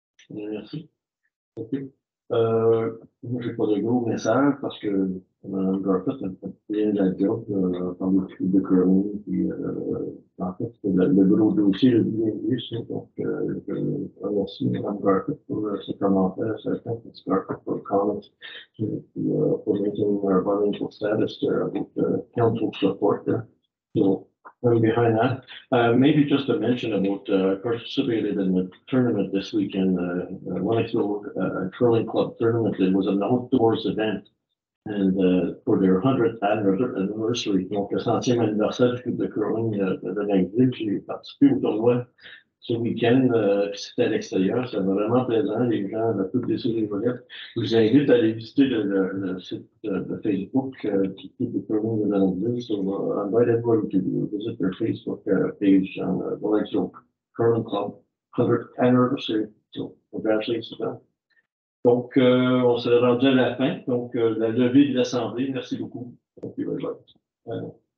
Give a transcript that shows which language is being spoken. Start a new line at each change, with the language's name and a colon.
French: Merci. Okay. Moi, j'ai pas de gros message parce que Mme Garfett a fait bien la job dans le truc de curling. Puis, en fait, c'est le gros dossier le plus English. Donc, je remercie Mme Garfett pour ses commentaires.
English: Thank Ms. Garfett for comments for making our financial status with council support there. So, I'm behind that. Maybe just a mention about participated in the tournament this weekend, Wenixville Curling Club tournament. It was an outdoors event, and for their 100th anniversary,
French: donc le 100e anniversaire du club de curling de Wenixville, j'ai participé au tournoi ce week-end, c'était à l'extérieur, c'était vraiment plaisant, les gens avaient tous des souris volettes. Je vous invite à aller visiter le site de Facebook du club de curling de Wenixville.
English: So I invite everyone to visit their Facebook page on the Wenixville Curling Club 100th anniversary. So congratulations to them.
French: Donc, on s'est rendu à la fin. Donc, la levée de l'Assemblée. Merci beaucoup.
English: Thank you very much.